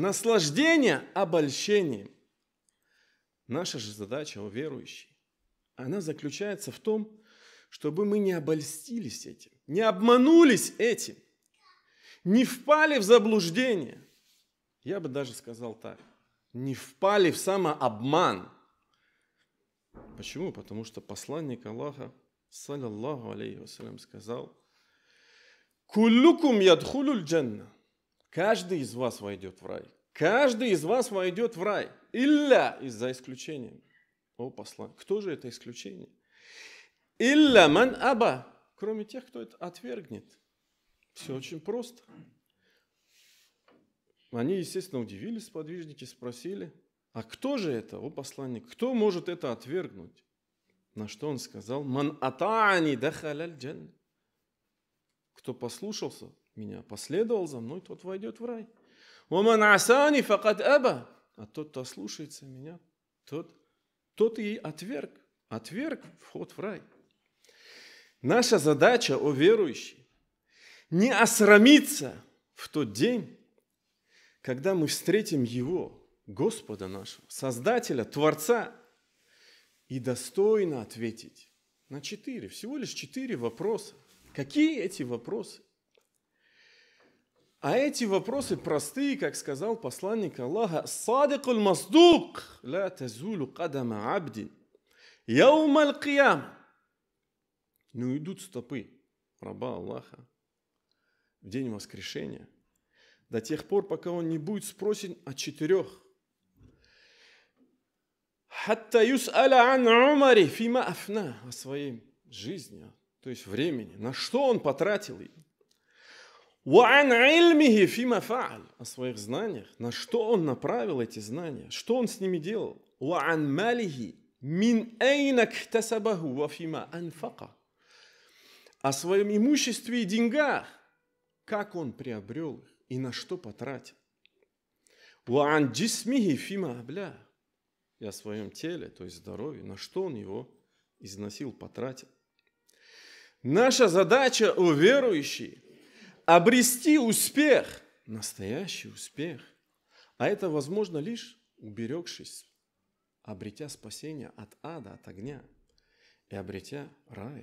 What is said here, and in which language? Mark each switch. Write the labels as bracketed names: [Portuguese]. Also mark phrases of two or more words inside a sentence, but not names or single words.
[Russian] Наша же задача у верующих, она заключается в том, чтобы мы не обольстились этим, не обманулись этим, не впали в заблуждение. Я бы даже сказал так, не впали в самообман. Почему? Потому что посланник Аллаха, [Arabic] صلى الله عليه وسلم, сказал: «كلكم يدخل الجنة». [Russian] Каждый из вас войдет в рай. Каждый из вас войдет в рай. Илля, за исключением. О, посланник. Кто же это исключение? [Arabic] إلا من أبى. [Russian] Кроме тех, кто это отвергнет. Все очень просто. Они, естественно, удивились, сподвижники, спросили: а кто же это, о посланник? Кто может это отвергнуть? На что он сказал: [Arabic] من أطاعني دخل الجنة. [Russian] Кто послушался меня, последовал за мной, тот войдет в рай. [Arabic] ومن عصاني فقد أبى. [Russian] А тот, кто ослушается меня, тот и отверг вход в рай. Наша задача, о верующие, не осрамиться в тот день, когда мы встретим Его, Господа нашего, Создателя, Творца, и достойно ответить на всего лишь 4 вопроса. Какие эти вопросы? А эти вопросы простые, как сказал посланник Аллаха: [Arabic] «الصادق المصدوق لا تزول قدما عبد يوم القيامة». [Russian] Но идут стопы раба Аллаха в день воскрешения до тех пор, пока он не будет спросен о 4. [Arabic] «حتى يسأل عن عمره فيما أفناه», [Russian] о своей жизни, то есть времени, на что он потратил ее. [Arabic] «وعن علمه فيما فعل», [Russian] о своих знаниях, на что он направил эти знания, что он с ними делал. [Arabic] «وعن ماله من أين اكتسبه وفيما أنفقه», [Russian] о своем имуществе и деньгах, как он приобрел их и на что потратил. [Arabic] «وعن جسمه فيما أبلاه», [Russian] и о своем теле, то есть здоровье, на что он его износил, потратил. Наша задача, о верующие, обрести успех, настоящий успех. А это возможно лишь уберегшись, обретя спасение от ада, от огня, и обретя рай.